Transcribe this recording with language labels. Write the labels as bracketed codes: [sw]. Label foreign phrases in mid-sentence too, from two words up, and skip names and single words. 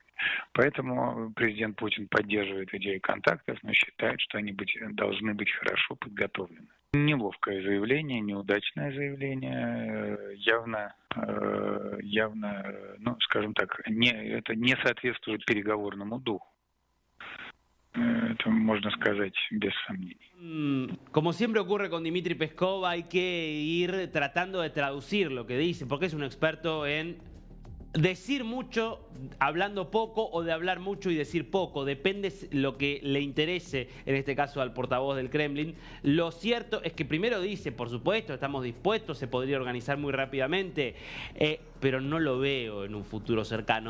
[ru] Поэтому президент Путин поддерживает идею контактов, но считает, что они должны быть хорошо подготовлены. Неловкое заявление, неудачное заявление, явно, ну, скажем так, это не соответствует переговорному духу. Это можно сказать без сомнений. [es] Como siempre ocurre con Dmitry Peskov, hay que ir tratando de traducir lo que dice, porque es un experto en decir mucho, hablando poco, o de hablar mucho y decir poco. Depende lo que le interese, en este caso al portavoz del Kremlin. Lo cierto es que primero dice, por supuesto, estamos dispuestos, se podría organizar muy rápidamente, pero no lo veo en un futuro cercano.